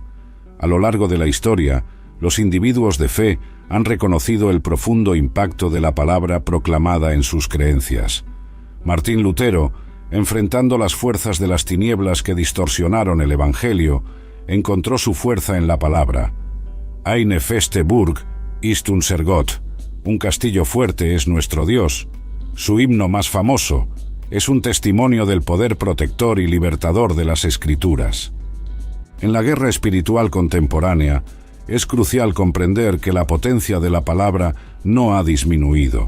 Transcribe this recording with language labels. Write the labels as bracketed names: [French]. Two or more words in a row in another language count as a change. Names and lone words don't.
[Spanish] A lo largo de la historia, los individuos de fe han reconocido el profundo impacto de la palabra proclamada en sus creencias. Martín Lutero, enfrentando las fuerzas de las tinieblas que distorsionaron el Evangelio, encontró su fuerza en la palabra. [German] Eine feste Burg ist unser Gott. [Spanish] Un castillo fuerte es nuestro Dios. Su himno más famoso es un testimonio del poder protector y libertador de las Escrituras. En la guerra espiritual contemporánea, es crucial comprender que la potencia de la palabra no ha disminuido.